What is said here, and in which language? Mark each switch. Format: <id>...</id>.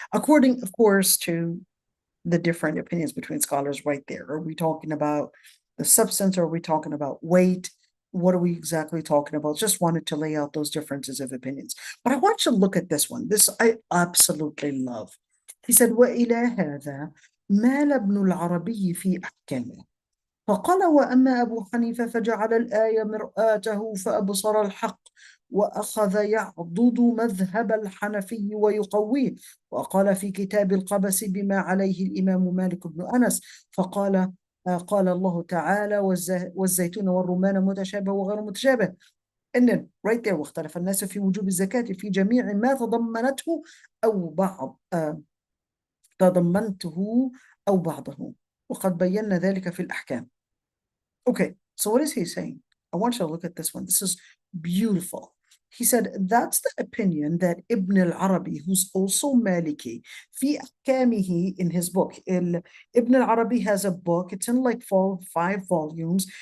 <en>According, of course, to the different opinions between scholars right there. Are we talking about the substance, or are we talking about weight? What are we exactly talking about? Just wanted to lay out those differences of opinions. But I want you to look at this one. This I absolutely love. He said,</en> <ar>وإلى هذا مال ابن العربي في أحكامه فقال وأما أبو حنيفة فجعل الآية مرآته فأبصر الحق وأخذ يعضد مذهب الحنفي ويقويه وقال في كتاب القبس بما عليه الإمام مالك بن أنس فقال قال الله تعالى والزيتون والرمان متشابه وغير متشابه إن</ar> <en>right there</en> <ar>واختلف الناس في وجوب الزكاة في جميع ما تضمنته أو بعض تضمنته أو بعضه وقد بينا ذلك في الأحكام.</ar> <en>Okay, so what is he saying? I want you to look at this one. This is beautiful. He said, that's the opinion that Ibn al-Arabi, who's also Maliki,</en> <ar>في أحكامه</ar> <en>in his book. Ibn al-Arabi has a book. It's in like 5 volumes.</en>